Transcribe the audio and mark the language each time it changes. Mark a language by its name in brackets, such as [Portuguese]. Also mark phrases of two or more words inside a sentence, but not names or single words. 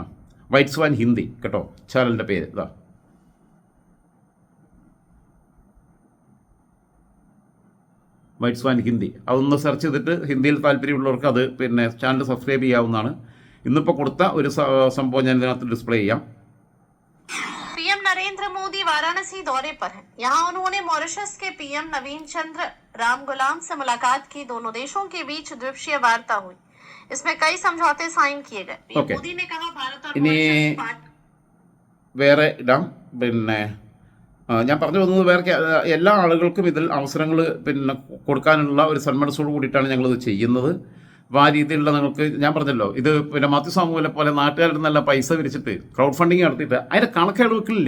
[Malayalam] വൈറ്റ് സ്വാൻ ഹിന്ദി കേട്ടോ ചാനലിൻ്റെ പേര്. ഇതാ വൈറ്റ് സ്വാൻ ഹിന്ദി. അതൊന്ന് സെർച്ച് ചെയ്തിട്ട് ഹിന്ദിയിൽ താല്പര്യമുള്ളവർക്ക് അത് പിന്നെ [English] channel subscribe [Malayalam] ചെയ്യാവുന്നതാണ്. ഇന്നിപ്പോൾ കൊടുത്ത ഒരു സംഭവം ഞാൻ ഇതിനകത്ത് ഡിസ്പ്ലേ ചെയ്യാം. [Hindi] पीएम नरेंद्र मोदी वाराणसी दौरे पर हैं। यहाँ उन्होंने मॉरिशस के पीएम नवीन चंद्र रामगुलाम से मुलाकात की। दोनों देशों के बीच द्विपक्षीय वार्ता हुई। इसमें कई समझौते साइन किए गए। मोदी ने कहा भारत और मॉरिशस [Malayalam] വേറെ ഇടാം. പിന്നെ ഞാൻ പറഞ്ഞു വന്നത് വേറെ എല്ലാ ആളുകൾക്കും ഇതിൽ അവസരങ്ങൾ പിന്നെ കൊടുക്കാനുള്ള ഒരു സന്മനസ്സോട് കൂടിയിട്ടാണ് ഞങ്ങളിത് ചെയ്യുന്നത്. അപ്പോൾ ആ രീതിയിലുള്ള നിങ്ങൾക്ക് ഞാൻ പറഞ്ഞല്ലോ, ഇത് പിന്നെ മാത്യു സാമുവിനെ പോലെ നാട്ടുകാരുടെ നല്ല പൈസ വിരിച്ചിട്ട് [English] crowd funding [Malayalam] നടത്തിയിട്ട് അതിൻ്റെ കണക്കെടുക്കില്ല.